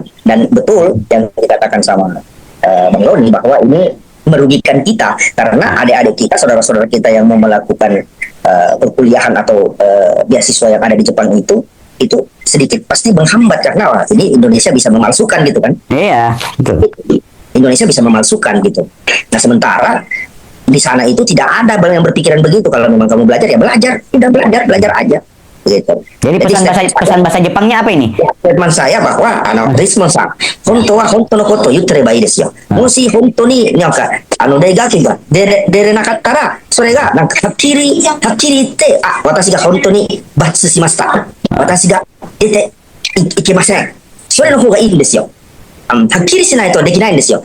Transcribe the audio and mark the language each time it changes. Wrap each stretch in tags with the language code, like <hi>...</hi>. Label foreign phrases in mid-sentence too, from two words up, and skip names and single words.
<id>Dan betul yang dikatakan sama Bang Roni bahwa ini merugikan kita karena adik-adik kita, saudara-saudara kita yang mau melakukan perkuliahan atau beasiswa yang ada di Jepang itu sedikit pasti menghambat karena wah, ini Indonesia bisa memalsukan gitu kan. Iya, betul. Indonesia bisa memalsukan gitu. Nah, sementara di sana itu tidak ada yang berpikiran begitu. Kalau memang kamu belajar ya belajar, udah belajar aja gitu. Jadi pesan bahasa Jepangnya apa ini? Teman saya bahwa</id> <ja>Rismon さん本当は本当のことを言ってればいいですよ。もし本当になんか大学が出れなかったらそれがなんかはっきり言って私が本当にバツしました。私が出ていけません。それの方がいいんですよ。はっきりしないとできないんですよ。</ja>